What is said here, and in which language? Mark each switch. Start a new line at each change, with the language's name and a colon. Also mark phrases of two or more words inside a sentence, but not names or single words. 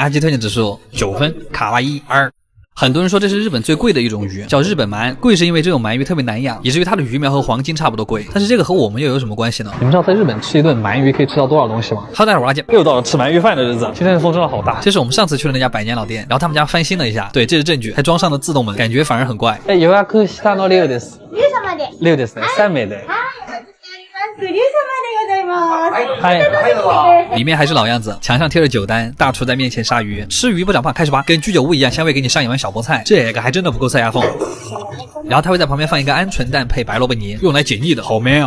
Chinese: 阿基推荐指数9分，卡哇伊2。很多人说这是日本最贵的一种鱼，叫日本鳗。贵是因为这种鳗鱼特别难养，以至于它的鱼苗和黄金差不多贵。但是这个和我们又有什么关系呢？你们知道在日本吃一顿鳗鱼可以吃到多少东西吗？好，待会儿阿健又到了吃鳗鱼饭的日子。今天的风真的好大。这是我们上次去的那家百年老店，然后他们家翻新了一下。对，这是证据，还装上了自动门，感觉反而很怪。
Japanese: 予約したの6です。6ですね。3名で。
Chinese: 嗨，里面还是老样子，墙上贴着酒单，大厨在面前杀鱼，吃鱼不长胖，开始吧，跟居酒屋一样，香味给你上一碗小菠菜，这个还真的不够塞牙缝。然后他会在旁边放一个鹌鹑蛋配白萝卜泥，用来解腻的，好 man 啊！